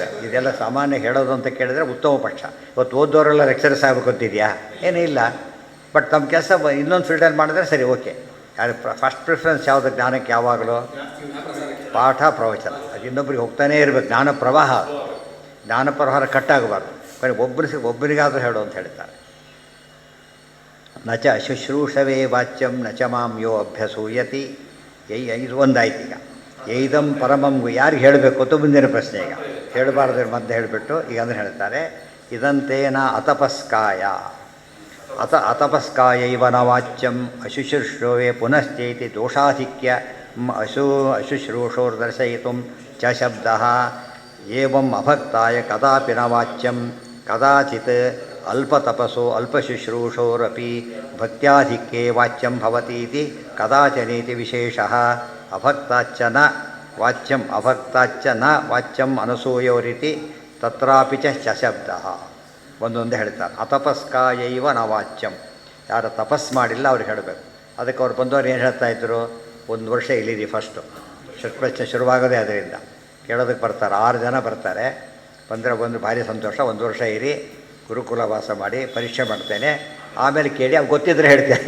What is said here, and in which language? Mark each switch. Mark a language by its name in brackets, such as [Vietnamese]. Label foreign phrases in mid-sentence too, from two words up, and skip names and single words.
[Kannada] ಇದೆಲ್ಲ ಸಾಮಾನ್ಯ ಹೇಳೋದು ಅಂತ ಕೇಳಿದರೆ ಉತ್ತಮ ಪಕ್ಷ. ಇವತ್ತು ಓದೋರೆಲ್ಲ ಲೆಕ್ಚರರ್ಸ್ ಆಗಬೇಕು ಅಂತಿದೆಯಾ? ಏನೂ ಇಲ್ಲ. ಬಟ್ ತಮ್ಮ ಕೆಲಸ ಇನ್ನೊಂದು ಫೀಲ್ಡಲ್ಲಿ ಮಾಡಿದ್ರೆ ಸರಿ, ಓಕೆ. ಯಾರು [English] first preference [Kannada] ಯಾವುದು? ಜ್ಞಾನಕ್ಕೆ ಯಾವಾಗಲೂ ಪಾಠ ಪ್ರವಚನ. ಅದು ಇನ್ನೊಬ್ರಿಗೆ ಹೋಗ್ತಾನೇ ಇರಬೇಕು. ಜ್ಞಾನ ಪ್ರವಾಹ, ಜ್ಞಾನ ಪ್ರವಾಹ ಕಟ್ಟಾಗಬಾರ್ದು. ಒಬ್ಬರಿಗಾದರೂ ಹೇಳು ಅಂತ ಹೇಳ್ತಾರೆ. [Sanskrit] ನಚ ಶುಶ್ರೂಷವೇ ವಾಚ್ಯಂ ನಚ ಮಾಂ ಯೋ ಅಭ್ಯಸೂಯತಿ. [Kannada] ಇದು ಒಂದಾಯ್ತು. ಈಗ [Sanskrit] ಇದಂ ಪರಮಂ [Kannada] ಯಾರಿಗೆ ಹೇಳಬೇಕು ಅಂತ ಮುಂದಿನ ಪ್ರಶ್ನೆ. ಈಗ ಹೇಳಬಾರ್ದು ಮಧ್ಯೆ ಹೇಳಿಬಿಟ್ಟು ಈಗ ಅಂದರೆ ಹೇಳ್ತಾರೆ, [Sanskrit] ಇದಂತೇನ ಅತಪಸ್ಕಾಯ ಅತಪಸ್ಕಾಯೈವ ನ ವಾಚ್ಯಂ ಅಶುಶ್ರೂಷವೇ ಪುನಶ್ಚೇತಿ ದೋಷಾಧಿಕ್ಯ ಅಶುಶ್ರೂಷೋರ್ದರ್ಶಯಿತು ಚ ಶಬ್ದಃ ಏವಂ ಅಭಕ್ತಾಯ ಕದಾಪಿ ನ ವಾಚ್ಯಂ ಕದಾಚಿತ್ ಅಲ್ಪತಪಸೋ ಅಲ್ಪಶುಶ್ರೂಷೋರಪಿ ಭಕ್ತ್ಯಾಧಿಕ್ಯೆ ವಾಚ್ಯಂ ಭವತೀತಿ ಕದಾಚನೇತಿ ವಿಶೇಷಃ ಅಭಕ್ತಾಚ್ಚ ನ ವಾಚ್ಯಂ ಅಭಕ್ತಾಚ್ಚ ನ ವಾಚ್ಯಂ ಅನಸೂಯೋರಿತಿ ತತ್ರಾಪಿ ಚ ಶಬ್ದಃ. [Kannada] ಒಂದೊಂದೇ ಹೇಳ್ತಾರೆ. [Sanskrit] ಅತಪಸ್ಕಾಯೈವ ನ ವಾಚ್ಯಂ, [Kannada] ಯಾರು ತಪಸ್ ಮಾಡಿಲ್ಲ ಅವ್ರಿಗೆ ಹೇಳಬೇಕು. ಅದಕ್ಕೆ ಅವ್ರು ಬಂದವ್ರು ಏನು ಹೇಳ್ತಾಯಿದ್ರು, 1 ವರ್ಷ ಇಲ್ಲಿರಿ ಫಸ್ಟು, ಷಟ್ಪ್ರಶ್ನೆ ಶುರುವಾಗೋದೇ ಅದರಿಂದ. ಕೇಳೋದಕ್ಕೆ ಬರ್ತಾರೆ, 6 ಜನ ಬರ್ತಾರೆ. ಬಂದರೆ ಒಂದು ಭಾರಿ ಸಂತೋಷ, 1 ವರ್ಷ ಇರಿ, ಗುರುಕುಲ ವಾಸ ಮಾಡಿ ಪರೀಕ್ಷೆ ಮಾಡ್ತೇನೆ, ಆಮೇಲೆ ಕೇಳಿ ಅವ್ರು ಗೊತ್ತಿದ್ದರೆ ಹೇಳ್ತೇನೆ.